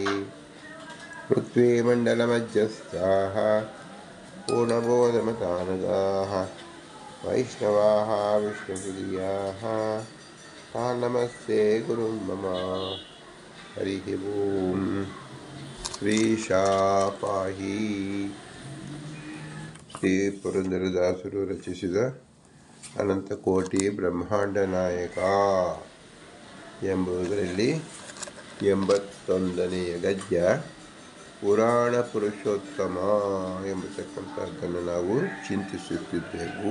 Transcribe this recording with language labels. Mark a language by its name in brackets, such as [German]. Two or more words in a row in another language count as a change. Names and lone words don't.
[Sanskrit] पृथ्वीमण्डलमध्यस्थाः पूर्णबोधमतानुगाः वैष्णवाः विष्णुप्रियाः तान् नमस्ते गुरुं मम। हरिः ओम्। ಶ್ರೀಶಾಪಾಹಿ. [Kannada] ಶ್ರೀ ಪುರಂದರದಾಸರು ರಚಿಸಿದ ಅನಂತಕೋಟಿ ಬ್ರಹ್ಮಾಂಡ ನಾಯಕ ಎಂಬುದರಲ್ಲಿ 81ನೇ ಗದ್ಯ ಪುರಾಣ ಪುರುಷೋತ್ತಮ ಎಂಬತಕ್ಕಂಥದ್ದನ್ನು ನಾವು ಚಿಂತಿಸುತ್ತಿದ್ದೆವು.